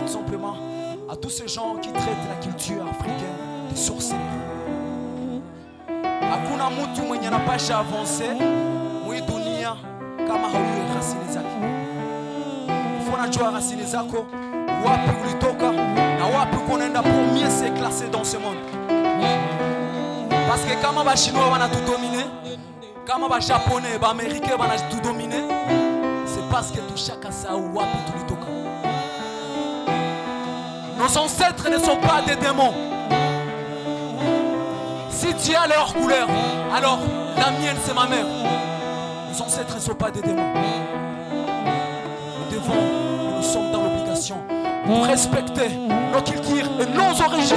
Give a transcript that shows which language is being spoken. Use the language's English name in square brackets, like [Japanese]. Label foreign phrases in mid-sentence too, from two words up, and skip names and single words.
[French] tout simplement à tous ces gens qui traitent la culture africaine de sorcellerie. [Swahili] Hakuna mtu mwenye anapasha avancer mwi dunia kama haujui rasili zake. Unajua rasili zako, wapi ulitoka na wapi unaenda [French] pour mieux se classer dans ce monde. Parce que [Swahili] kama ba chinois wana [French] tout dominer, [Swahili] kama ba japonais, ba américain wana [French] tout dominer, c'est parce que tout chacun [Swahili] sa wapi tulitoka. [French] Nos ancêtres ne sont pas des démons. Si tu as leur couleur, alors la mienne c'est ma mère. Nos ancêtres ne sont pas des démons. Nous sommes dans l'obligation de respecter nos cultures et nos origines.